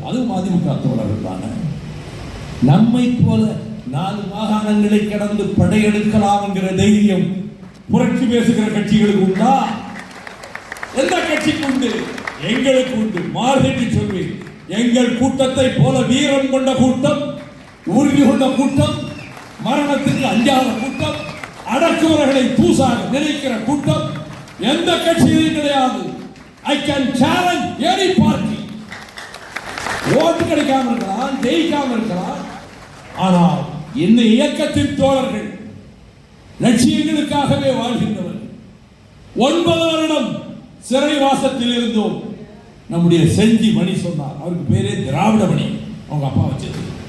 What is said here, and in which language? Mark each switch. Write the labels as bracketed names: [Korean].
[Tamil] அதுவும் அதிமுக தோழர்கள் தானே. நம்மை போல 4 மாகாணங்களை கடந்து படையெடுக்கலாம் என்கிற தைரியம் புரட்சி பேசுகிற கட்சிகளுக்கு உண்டா? எந்த கட்சிக்கு உண்டு? எங்களுக்கு உண்டு. மார்கெட்டி சொல்வேன், எங்கள் கூட்டத்தை போல வீரம் கொண்ட கூட்டம், உறுதி கொண்ட கூட்டம், மரணத்துக்கு அஞ்சாத கூட்டம், அடக்குவர்களை தூசாக நினைக்கிற கூட்டம் எந்த கட்சியிலும் கிடையாது. [English] I can challenge any party. [Tamil] ஓட்டு கிடைக்காம இருக்கலாம், ஜெயிக்காம இருக்கலாம். ஆனால் இந்த இயக்கத்தின் தோழர்கள் லட்சியங்களுக்காகவே வாழ்கின்றவர். 9 வருடம் சிறைவாசத்தில் இருந்தோம். நம்முடைய செஞ்சி மணி சொன்னார், அவருக்கு பேரே திராவிட மணி, அவங்க அப்பா வச்சது.